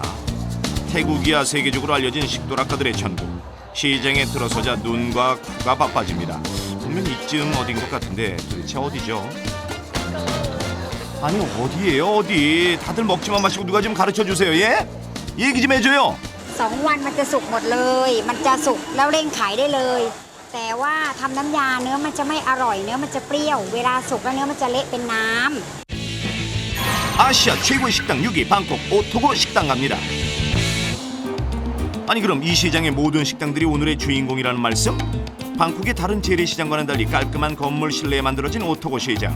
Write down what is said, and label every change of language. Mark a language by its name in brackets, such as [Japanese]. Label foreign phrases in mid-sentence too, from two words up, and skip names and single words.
[Korean] 태국이야 세계적으로 알려진 식도락가들의 천국. 시장에 들어서자 눈과 코가 바빠집니다. 분명 이쯤 어딘 것 같은데 도대체 어디죠? 아니 어디예요 어디? 다들 먹지만 마시고 누가 좀 가르쳐주세요. 예? 얘기 좀 해줘요. [Thai] 2 วันมันจะสุกหมดเลยมันจะสุกแล้วเร่งขายได้เลยแต่ว่าทำน้ำยาเนื้อมันจะไม่อร่อยเนื้อมันจะเปรี้ยวเวลาสุกแล้วเนื้อมันจะเละเป็นน้ำ [Korean] 아시아 최고의 식당 6위 방콕 오토고 식당 갑니다. 아니 그럼 이 시장의 모든 식당들이 오늘의 주인공이라는 말씀? 방콕의 다른 재래시장과는 달리 깔끔한 건물 실내에 만들어진 오토고 시장.